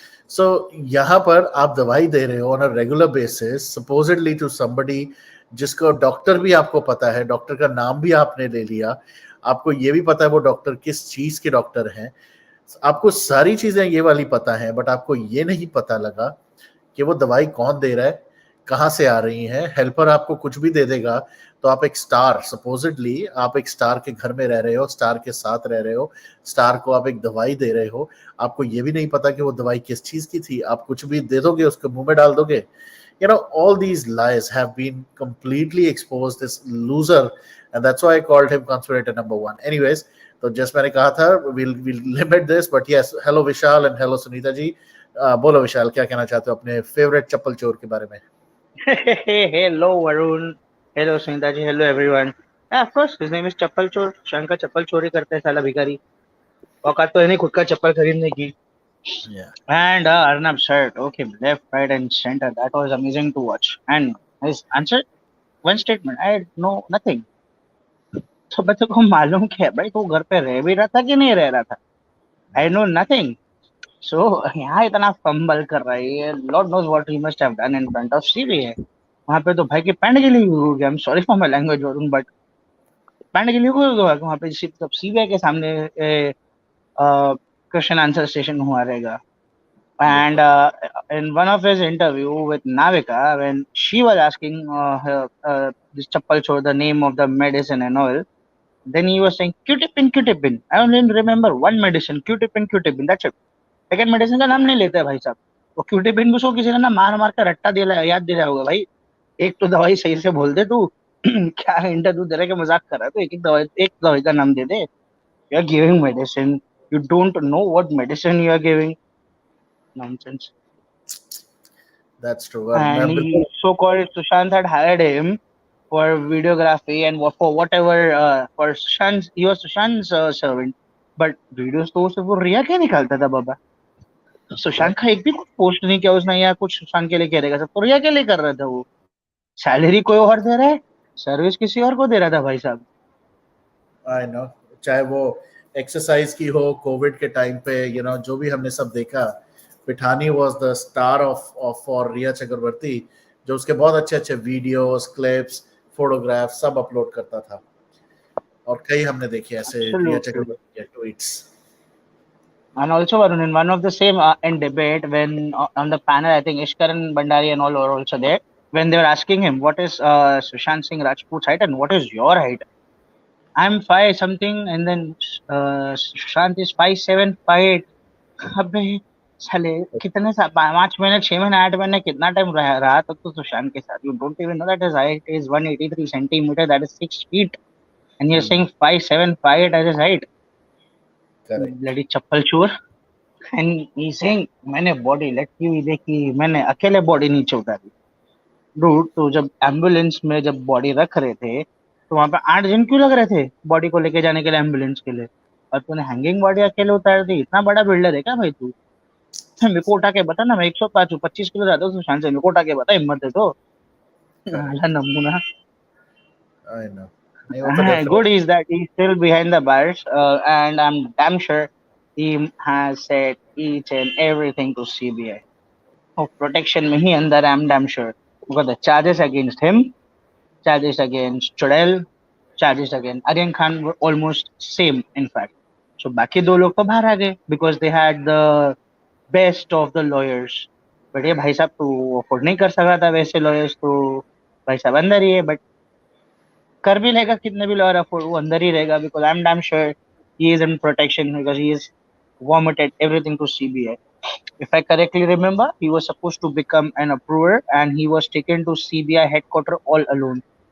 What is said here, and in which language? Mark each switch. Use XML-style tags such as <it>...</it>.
<hi>सो यहाँ पर आप दवाई दे रहे हो</hi> <en>on a regular basis supposedly to somebody</en> <hi>जिसको डॉक्टर भी आपको पता है, डॉक्टर का नाम भी आपने ले लिया, आपको ये भी पता है वो डॉक्टर किस चीज के डॉक्टर हैं, आपको सारी चीजें ये वाली पता है, बट आपको ये नहीं पता लगा कि वो दवाई कौन दे रहा है, कहाँ से आ रही है. हेल्पर आपको कुछ भी दे देगा तो आप एक स्टार, सपोजिटली आप एक स्टार के घर में रह रहे हो, स्टार के साथ रह रहे हो, स्टार को आप एक दवाई दे रहे हो, आपको ये भी नहीं पता कि वो दवाई किस चीज की थी, आप कुछ भी दे दोगे, उसके मुंह में डाल दोगे.</hi> <en>All these lies have been completely exposed. This loser, and that's why I called him conspirator number 1. Anyways,</en> <hi>तो जस्ट मैंने कहा था</hi> <en>we'll limit this, but yes, hello Vishal and hello Sunita ji.</en> <hi>बोलो विशाल, क्या कहना चाहते हो अपने फेवरेट चप्पल चोर के बारे में?</hi> <en>Hello Varun. Hello, Sunitaji. Hello, everyone. Yeah, of course, his name is Chappal Chor.</en> <hi>शंकर चप्पल चोरी करता है साला भिखारी. औकात तो है नहीं खुद का चप्पल खरीदने की.</hi> <en>Yeah. And Arnab shirt, okay, left, right, and center. That was amazing to watch. And his answer, one statement. I know nothing.</en> <hi>तो बच्चों को मालूम क्या है भाई? तो घर पे रह भी रहा था कि नहीं रह रहा था?</hi> <en>I know nothing. So</en> <hi>यहाँ इतना फंबल कर रहा है ये.</hi> <en>Lord knows what he must have done in front of CBI.</en> <hi>वहाँ पे तो भाई की पैंट के लिए हो गया.</hi> <en>I'm sorry for my language, Varun, but</en> <hi>pant के लिए हो गया वहाँ पे सीबीआई के सामने क्वेश्चन आंसर स्टेशन हुआ रहेगा.</hi> <en>And in one of his interview with Navika, when she was asking this Chappal Chor the name of the medicine and all, then he was saying Q-tip in. I only remember one medicine, Q-tip in. That's it. Second medicine</en> <hi>का नाम नहीं लेते हैं भाई साहब. वो Q-tip को उसको किसी ने ना मार मार कर रट्टा दिला याद दिलाया होगा भाई. एक तो दवाई सही से बोल दे तू. क्या इंटरव्यू दे रहा है कि मजाक कर रहा है तो एक दवाई का नाम दे दे.</hi> <en>You are giving medicine. You don't know what medicine you are giving. Nonsense. That's true. And he so-called Sushant had hired him for videography and for whatever for Sushant. He was Sushant's servant, but videos</en> <hi>तो सिर्फ वो रिया के निकालता था बाबा. सुशांत का एक भी post नहीं किया उसने या कुछ सुशांत के लिए करेगा सब तो रिया के लिए कर रहा था वो. सैलरी कोई और दे रहा है, सर्विस किसी और को दे रहा था भाई साहब.</hi> <en>I know,</en> <hi>चाहे वो एक्सरसाइज की हो कोविड के टाइम पे, जो भी हमने सब देखा. Pithani</hi> <en>was the star of for</en> <hi>रिया चक्रवर्ती, जो उसके बहुत अच्छे अच्छे वीडियोस, क्लिप्स, फोटोग्राफ सब अपलोड करता था. और कई हमने देखे ऐसे रिया चक्रवर्ती के tweets.</hi> <en>And also, Varun, in one of the same in debate, when on the panel, I think Ishkaran Bandari and all were also there. When they were asking him, what is Sushant Singh Rajput's height and what is your height? I'm 5 something, and then Sushant is 5'7", 5'8".</en> <hi>अबे साले कितने 5 महीने 6 महीने 8 महीने कितना time रहा तब तो सुशांत के साथ.</hi> <en>You don't even know that his height is 183 centimeter, that is 6 feet, and you're saying 5'7", 5'8" as his height. Correct.</en> <hi>Bloody चप्पल चोर.</hi> <en>And he's saying</en> <hi>मैंने बॉडी लटकी हुई देखी, मैंने अकेले बॉडी नीचे उतारी. डूड, तो जब एम्बुलेंस में जब बॉडी रख रहे थे तो वहां पे 8 जन क्यों लग रहे थे बॉडी को लेके जाने के लिए एम्बुलेंस के लिए, और तूने हैंगिंग बॉडी अकेले उतार दी. इतना बड़ा बिल्डर है क्या भाई तू? मेरे को उठा के बता ना, मैं 105 हूँ, 25 किलो ज्यादा हूँ सुशांत से. मेरे को उठा के बता, हिम्मत है तो. नमूना.</hi> <en>I know. Good is that he's still behind the bars, and I'm damn sure he has said each and everything to CBI. Of protection</en> <hi>में ही अंदर,</hi> <en>I'm damn sure. Because the charges against him, charges against Chudel, charges against Aryan Khan were almost same in fact. So</en> <hi>बाकी दो लोग तो बाहर आ गए</hi> <en>because they had the best of the lawyers.</en> <hi>But ये भाई साहब तो अफोर्ड नहीं कर सका था वैसे lawyers, तो भाई साहब अंदर ही है.</hi> <en>But</en> <hi>कर भी लेगा कितने भी लॉयर अफोर्ड, वो अंदर ही रहेगा</hi> <en>because I'm damn sure he is in protection because he is vomited everything to CBI. If I correctly remember, he was supposed to become an approver and he was taken to CBI headquarters all alone.</en>